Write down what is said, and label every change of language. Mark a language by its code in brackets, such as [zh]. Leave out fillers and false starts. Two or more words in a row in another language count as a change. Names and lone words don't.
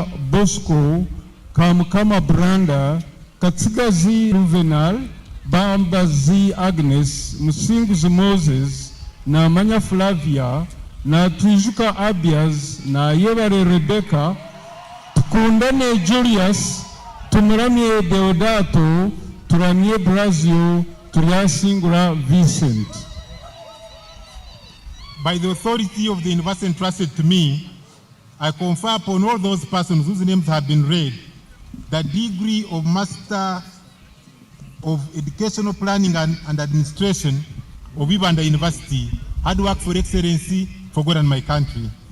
[en] Bosco, Kamkama Branda, Katsigazi Ruvenal, Bambazi Agnes, Musinguzi Moses, na Manya Flavia, na Tujuka Abias, na Yevare Rebecca, Tukundane Julius, Tumuramie Deodato, Turamie Brazio, Turiasingura Vincent. By the authority of the university entrusted to me, I confer upon all those persons whose names have been read the degree of Master of Educational Planning and Administration of Ibanda University, hard work for excellency for God and my country.